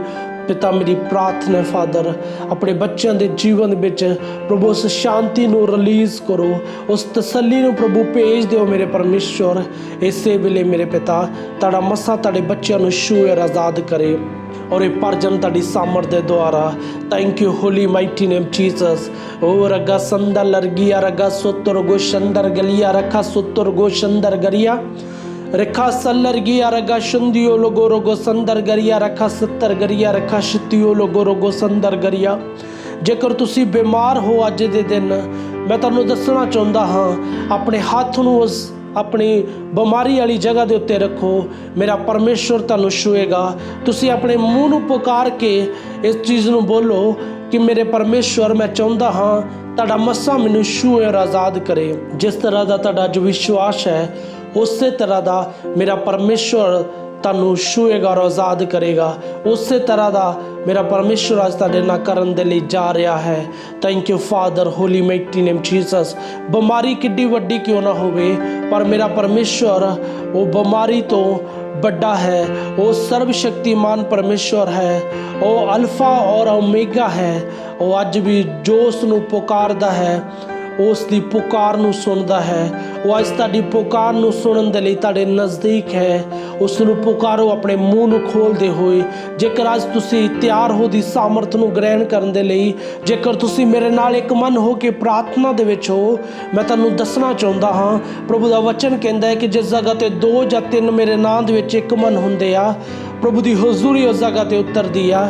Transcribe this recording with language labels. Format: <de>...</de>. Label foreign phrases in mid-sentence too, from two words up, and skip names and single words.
<pa>ਪਿਤਾ, ਮੇਰੀ ਪ੍ਰਾਰਥਨਾ ਫਾਦਰ ਆਪਣੇ ਬੱਚਿਆਂ ਦੇ ਜੀਵਨ ਵਿੱਚ ਪ੍ਰਭੂ ਉਸ ਸ਼ਾਂਤੀ ਨੂੰ ਰਿਲੀਜ਼ ਕਰੋ, ਉਸ ਤਸੱਲੀ ਨੂੰ ਪ੍ਰਭੂ ਭੇਜ ਦਿਓ ਮੇਰੇ ਪਰਮੇਸ਼ਰ। ਇਸੇ ਵੇਲੇ ਮੇਰੇ ਪਿਤਾ ਤੁਹਾਡਾ ਮੱਸਾ ਤੁਹਾਡੇ ਬੱਚਿਆਂ ਨੂੰ ਛੂਹੇ ਔਰ ਆਜ਼ਾਦ ਕਰੇ ਔਰ ਇਹ ਪਰਜਨ ਤੁਹਾਡੀ ਸਾਮਰਥ ਦੇ ਦੁਆਰਾ।</pa> <en>Thank you holy mighty name Jesus. ਓ ਰਗਾ ਸੰਦਰ ਲਰਗੀਆ ਰਗਾ ਸੋਤਰ ਗੋਸ਼ੰਦਰ ਗਲਿਆ ਰਖਾ ਸੋਤਰ ਗੋਸ਼ੰਦਰ गरिया रखा सल्लर गिया रगा शंदियो लोगो रोगो संदर गरिया रखा सत्तर गरिया रखा शितियो लोगो रोगो संदर गरिया।</en> <pa>ਜੇਕਰ ਤੁਸੀਂ ਬੀਮਾਰ ਹੋ ਅੱਜ ਦੇ ਦਿਨ, ਮੈਂ ਤੁਹਾਨੂੰ ਦੱਸਣਾ ਚਾਹੁੰਦਾ ਹਾਂ ਆਪਣੇ ਹੱਥ ਨੂੰ ਉਸ ਆਪਣੀ ਬਿਮਾਰੀ ਵਾਲੀ ਜਗ੍ਹਾ ਕੇ ਉੱਤੇ ਰੱਖੋ, ਮੇਰਾ ਪਰਮੇਸ਼ਰ ਤੁਹਾਨੂੰ ਛੂਹੇਗਾ। ਤੁਸੀਂ ਆਪਣੇ ਮੂੰਹ ਨੂੰ ਪੁਕਾਰ ਕੇ ਇਸ ਚੀਜ਼ ਨੂੰ ਬੋਲੋ ਕਿ ਮੇਰੇ ਪਰਮੇਸ਼ਰ ਮੈਂ ਚਾਹੁੰਦਾ ਹਾਂ ਤੁਹਾਡਾ ਮੱਸਾ ਮੈਨੂੰ ਛੂਹੇ ਔਰ ਆਜ਼ਾਦ ਕਰੇ। ਜਿਸ ਤਰ੍ਹਾਂ ਕਾ ਤੁਹਾਡਾ ਜੋ ਵਿਸ਼ਵਾਸ ਹੈ ਉਸੇ ਤਰ੍ਹਾਂ ਕਾ ਮੇਰਾ ਪਰਮੇਸ਼ਰ ਤੁਹਾਨੂੰ ਛੂਹੇਗਾ ਔਰ ਆਜ਼ਾਦ ਕਰੇਗਾ। ਉਸੇ ਤਰ੍ਹਾਂ ਕਾ ਮੇਰਾ ਪਰਮੇਸ਼ਰ ਅੱਜ ਤੁਹਾਡੇ ਨਾਲ ਕਰਨ ਦੇ ਲਈ ਜਾ ਰਿਹਾ ਹੈ।</pa> <en>Thank you Father, holy mighty name Jesus.</en> <pa>ਬੀਮਾਰੀ ਕਿੱਡੀ ਵੱਡੀ ਕਿਉਂ ਨਾ ਹੋਵੇ, ਪਰ ਮੇਰਾ ਪਰਮੇਸ਼ਰ ਉਹ ਬੀਮਾਰੀ ਤੋਂ ਵੱਡਾ ਹੈ, ਉਹ ਸਰਬਸ਼ਕਤੀਮਾਨ ਪਰਮੇਸ਼ਰ ਹੈ, ਉਹ ਅਲਫ਼ਾ ਔਰ ਓਮੇਗਾ ਹੈ। ਉਹ ਅੱਜ ਭੀ ਜੋ ਉਸਨੂੰ ਪੁਕਾਰਦਾ ਹੈ ਉਸ ਦੀ ਪੁਕਾਰ ਨੂੰ ਸੁਣਦਾ ਹੈ। ਉਹ ਅੱਜ ਤੁਹਾਡੀ ਪੁਕਾਰ ਨੂੰ ਸੁਣਨ ਦੇ ਲਈ ਤੁਹਾਡੇ ਨਜ਼ਦੀਕ ਹੈ। ਉਸ ਨੂੰ ਪੁਕਾਰੋ ਆਪਣੇ ਮੂੰਹ ਨੂੰ ਖੋਲਦੇ ਹੋਏ। ਜੇਕਰ ਅੱਜ ਤੁਸੀਂ ਤਿਆਰ ਹੋ ਦੀ ਸਾਮਰਥ ਨੂੰ ਗ੍ਰਹਿਣ ਕਰਨ ਦੇ ਲਈ, ਜੇਕਰ ਤੁਸੀਂ ਮੇਰੇ ਨਾਲ ਇੱਕ ਮਨ ਹੋ ਕੇ ਪ੍ਰਾਰਥਨਾ ਦੇ ਵਿੱਚ ਹੋ, ਮੈਂ ਤੁਹਾਨੂੰ ਦੱਸਣਾ ਚਾਹੁੰਦਾ ਹਾਂ ਪ੍ਰਭੂ ਦਾ ਵਚਨ ਕਹਿੰਦਾ ਹੈ ਕਿ ਜਿਸ ਜਗ੍ਹਾ ਤੇ 2 ਜਾਂ 3 ਮੇਰੇ ਨਾਂ ਦੇ ਵਿੱਚ ਇੱਕ ਮਨ ਹੁੰਦੇ ਆ, ਪ੍ਰਭੂ ਦੀ ਹਜ਼ੂਰੀ ਉਸ ਜਗ੍ਹਾ ਤੇ ਉਤਰਦੀ ਆ।</pa>